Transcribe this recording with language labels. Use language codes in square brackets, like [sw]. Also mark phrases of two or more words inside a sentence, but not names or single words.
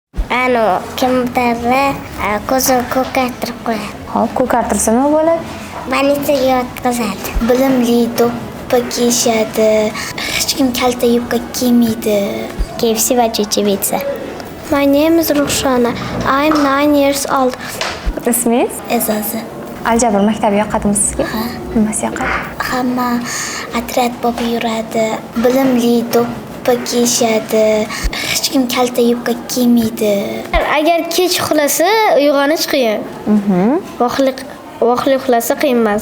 [uz] Kompyuterda ko'zini ko'kartirib qo'yadi. Hop, ko'kartirsa nima bo'ladi? Больницаga yotqizadi. Bilimli do'ppi kiyishadi. Hech kim kalta yubka kiymaydi. KFC va chechevitsa. [en] My name is Ruxshona. I'm 9 years old. [uz] Ismingiz? E'zozi. Aljabr maktabi yoqadimi sizga? Nimasi yoqadi? Hamma otryad bo'lib yuradi. Bilimli do'ppi kiyishadi. Hech kim kalta yubka kiymaydi. Agar kech uxlasa, uyg'onish qiyin. Vaqtli uxlasa qiyin emas.